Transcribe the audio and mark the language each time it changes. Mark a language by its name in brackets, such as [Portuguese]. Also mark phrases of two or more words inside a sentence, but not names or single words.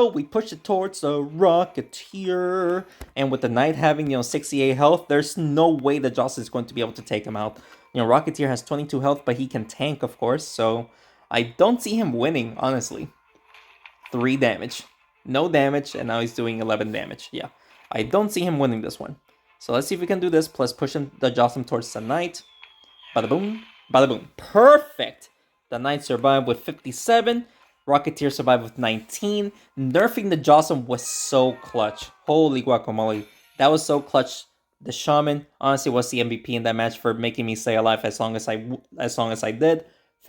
[English] We push it towards the Rocketeer. And with the Knight having, 68 health, there's no way that Joss is going to be able to take him out. Rocketeer has 22 health, but he can tank, of course. So I don't see him winning, honestly. 3 damage. No damage, and now he's doing 11 damage. Yeah. I don't see him winning this one. So let's see if we can do this, plus pushing the Jawsome towards the Knight. Bada boom. Bada boom. Perfect! The Knight survived with 57. Rocketeer survived with 19. Nerfing the Jawsome was so clutch. Holy guacamole. That was so clutch. The Shaman honestly was the MVP in that match for making me stay alive as long as I did.